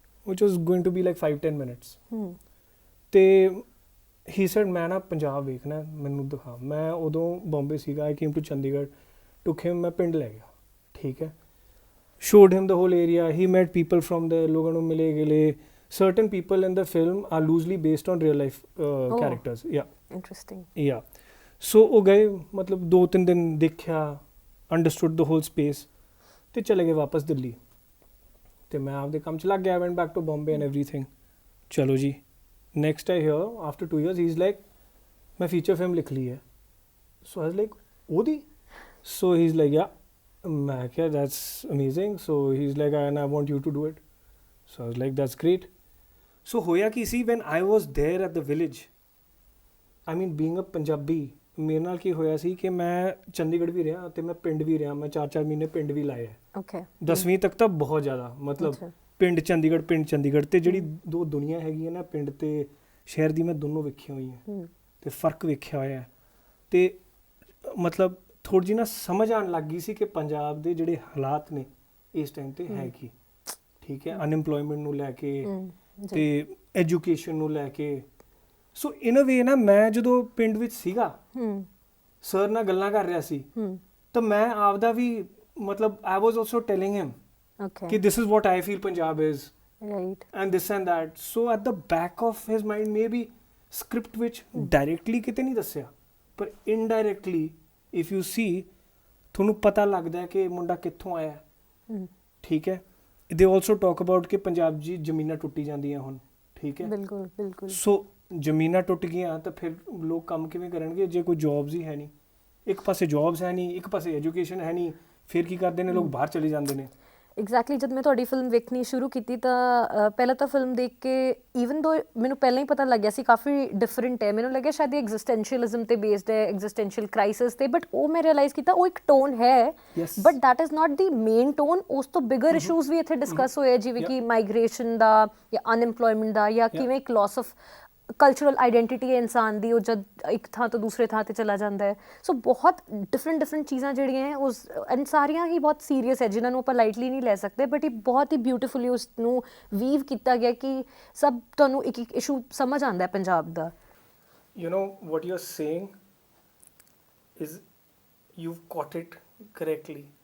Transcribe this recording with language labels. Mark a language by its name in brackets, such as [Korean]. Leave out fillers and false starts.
[English] which was going to be like 5-10 minutes. [Punjabi] ਤੇ [English] he said [Punjabi] ਮੈਂ ਨਾ ਪੰਜਾਬ ਵੇਖਣਾ ਮੈਨੂੰ ਦਿਖਾ। ਮੈਂ ਉਦੋਂ ਬੰਬੇ ਸੀਗਾ, [English] I came to [Punjabi] Chandigarh, [English] took him, [Punjabi] ਮੈਂ ਪਿੰਡ ਲੈ ਗਿਆ, ਠੀਕ ਹੈ, [English] showed him the whole area, he met people from there, [Punjabi] ਲੋਕਾਂ ਨੂੰ ਮਿਲੇ ਗਿਲੇ। [English] certain people in the film are loosely based on real life characters. Yeah, interesting. [Punjabi] yeah, so ਉਹ ਗਏ, ਮਤਲਬ 2-3 ਦਿਨ ਦੇਖਿਆ, [English] understood the whole space, [Punjabi] ਤੇ ਚਲੇ ਗਏ ਵਾਪਸ ਦਿੱਲੀ। ਤੇ ਮੈਂ ਆਪਦੇ ਕੰਮ 'ਚ ਲੱਗ ਗਿਆ, [English] went back to Bombay and everything। [Punjabi] ਚਲੋ ਜੀ, [English] next I hear after 2 years he's like, ਮੈਂ feature film [Punjabi] ਲਿਖ ਲਈ ਹੈ। [English] so I was like, [Punjabi] ਉਹਦੀ? [English] so he's like, yeah। [Punjabi] ਮੈਂ ਕਿਹਾ [English] that's amazing। so he's like, and I want you to do it। so I was like, that's great। [Punjabi] so ਹੋਇਆ ਕੀ ਸੀ, [English] when I was there at the village, I mean being a Punjabi, [Punjabi] ਮੇਰੇ ਨਾਲ ਕੀ ਹੋਇਆ ਸੀ ਕਿ ਮੈਂ ਚੰਡੀਗੜ੍ਹ ਵੀ ਰਿਹਾ ਤੇ ਮੈਂ ਪਿੰਡ ਵੀ ਰਿਹਾ, ਮੈਂ 4-4 ਮਹੀਨੇ ਪਿੰਡ ਵੀ ਲਾਏ ਹੈ। ਓਕੇ। 10ਵੀਂ ਤੱਕ ਤਾਂ ਬਹੁਤ ਜ਼ਿਆਦਾ, ਮਤਲਬ ਪਿੰਡ ਚੰਡੀਗੜ੍ਹ ਤੇ ਜਿਹੜੀ ਦੋ ਦੁਨੀਆ ਹੈਗੀ ਹੈ ਨਾ, ਪਿੰਡ ਤੇ ਸ਼ਹਿਰ ਦੀ, ਮੈਂ ਦੋਨੋਂ ਵੇਖੀਆਂ ਹੋਈਆਂ ਤੇ ਫਰਕ ਵੇਖਿਆ ਹੋਇਆ ਹੈ। ਤੇ ਮਤਲਬ ਥੋੜ੍ਹੀ ਜਿਹੀ ਨਾ ਸਮਝ ਆਉਣ ਲੱਗ ਗਈ ਸੀ ਕਿ ਪੰਜਾਬ ਦੇ ਜਿਹੜੇ ਹਾਲਾਤ ਨੇ ਇਸ ਟਾਈਮ ਤੇ ਹੈ ਕੀ, ਠੀਕ ਹੈ, ਅਨਇੰਪਲੋਇਮੈਂਟ ਨੂੰ ਲੈ ਕੇ ਤੇ ਐਜੂਕੇਸ਼ਨ ਨੂੰ ਲੈ ਕੇ। ਸੋ [English] in a way [Punjabi] ਨਾ, ਮੈਂ ਜਦੋਂ ਪਿੰਡ ਵਿੱਚ ਸੀਗਾ, ਸਰ ਨਾਲ ਗੱਲਾਂ ਕਰ ਰਿਹਾ ਸੀ, ਤਾਂ ਮੈਂ ਆਪਦਾ ਵੀ ਮਤਲਬ [English] I was also telling him [Punjabi] ਕਿ [English] this is what I feel Punjab is, right, and this and that। so at the back of his mind maybe script which directly [Punjabi] ਕਿਤੇ ਨਹੀਂ ਦੱਸਿਆ, ਪਰ [English] indirectly if you see [Punjabi] ਤੁਹਾਨੂੰ ਪਤਾ ਲੱਗਦਾ ਹੈ ਕਿ ਮੁੰਡਾ ਕਿੱਥੋਂ ਆਇਆ, ਠੀਕ ਹੈ। [English] they also talk about [Punjabi] ਕਿ ਪੰਜਾਬ ਜੀ ਜ਼ਮੀਨਾਂ ਟੁੱਟੀ ਜਾਂਦੀਆਂ ਹੁਣ, ਠੀਕ ਹੈ, ਬਿਲਕੁਲ ਬਿਲਕੁਲ। ਸੋ ਜ਼ਮੀਨਾਂ ਟੁੱਟ ਗਈਆਂ ਤਾਂ ਫਿਰ ਲੋਕ ਕੰਮ ਕਿਵੇਂ ਕਰਨਗੇ ਜੇ ਕੋਈ ਜੌਬਸ ਹੀ ਹੈ ਨਹੀਂ, ਇੱਕ ਪਾਸੇ ਜੌਬਸ ਹੈ ਨਹੀਂ, ਇੱਕ ਪਾਸੇ ਐਜੂਕੇਸ਼ਨ ਹੈ ਨਹੀਂ, ਫਿਰ ਕੀ ਕਰਦੇ ਨੇ ਲੋਕ, ਬਾਹਰ ਚਲੇ ਜਾਂਦੇ ਨੇ। ਐਗਜ਼ੈਕਟਲੀ। ਜਦ ਮੈਂ ਤੁਹਾਡੀ ਫਿਲਮ ਵੇਖਣੀ ਸ਼ੁਰੂ ਕੀਤੀ ਤਾਂ ਪਹਿਲਾਂ ਤਾਂ ਫਿਲਮ ਦੇਖ ਕੇ ਈਵਨ ਦੋ ਮੈਨੂੰ ਪਹਿਲਾਂ ਹੀ ਪਤਾ ਲੱਗਿਆ ਸੀ ਕਾਫੀ ਡਿਫਰੈਂਟ ਹੈ, ਮੈਨੂੰ ਲੱਗਿਆ ਸ਼ਾਇਦ ਇਹ ਐਗਜ਼ਿਸਟੈਂਸ਼ੀਅਲਿਜ਼ਮ ਤੇ ਬੇਸਡ ਹੈ, ਐਗਜ਼ਿਸਟੈਂਸ਼ੀਅਲ ਕ੍ਰਾਈਸਿਸ ਤੇ, ਬਟ ਉਹ ਮੈਂ ਰਿਅਲਾਈਜ਼ ਕੀਤਾ ਉਹ ਇੱਕ ਟੋਨ ਹੈ, [English] But that is not the main tone. [Punjabi] ਉਸ ਤੋਂ ਬਿਗਰ ਇਸ਼ੂਜ਼ ਵੀ ਇੱਥੇ ਡਿਸਕਸ ਹੋਏ, ਜਿਵੇਂ ਕਿ ਮਾਈਗ੍ਰੇਸ਼ਨ ਦਾ ਜਾਂ ਅਨਇੰਪਲੋਇਮੈਂਟ ਦਾ, ਜਾਂ ਕਿਵੇਂ ਇੱਕ [English] loss of cultural identity [Punjabi] ਹੈ ਇਨਸਾਨ ਦੀ, ਉਹ ਜਦ ਇੱਕ ਥਾਂ ਤੋਂ ਦੂਸਰੇ ਥਾਂ 'ਤੇ ਚਲਾ ਜਾਂਦਾ ਹੈ। ਸੋ ਬਹੁਤ ਡਿਫਰੈਂਟ ਚੀਜ਼ਾਂ ਜਿਹੜੀਆਂ ਹੈ ਉਸ, ਐਂਡ ਸਾਰੀਆਂ ਹੀ ਬਹੁਤ ਸੀਰੀਅਸ ਹੈ ਜਿਨ੍ਹਾਂ ਨੂੰ ਆਪਾਂ ਲਾਈਟਲੀ ਨਹੀਂ ਲੈ ਸਕਦੇ, ਬਟ ਇਹ ਬਹੁਤ ਹੀ ਬਿਊਟੀਫੁਲੀ ਉਸ ਨੂੰ ਵੀਵ ਕੀਤਾ ਗਿਆ ਕਿ ਸਭ ਤੁਹਾਨੂੰ ਇੱਕ ਇੱਕ ਇਸ਼ੂ ਸਮਝ ਆਉਂਦਾ ਹੈ ਪੰਜਾਬ ਦਾ। [English] You know what you're saying is, you've caught it correctly।